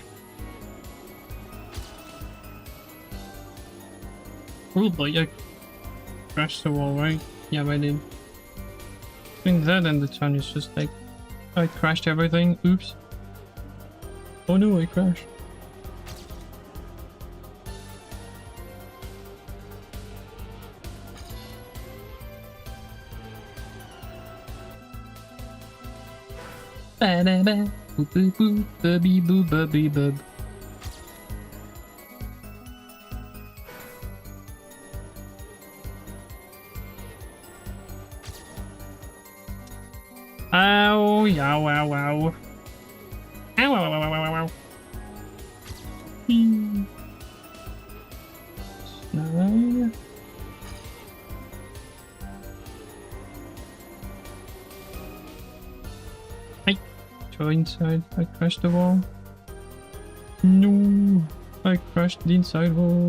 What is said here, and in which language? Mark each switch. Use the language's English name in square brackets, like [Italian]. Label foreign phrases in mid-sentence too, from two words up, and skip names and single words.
[English] Oh boy, I crashed the wall, right? Yeah, I did. Between that and the turn is just like I crashed everything. Oops. Oh no, I crashed. Ba da ba, boo boo boo, bubby boo bubby bub. Ow, yow, ow, ow. Ow, ow, ow, ow, ow, ow. No. I go inside. I crashed the wall. No, I crashed the inside wall.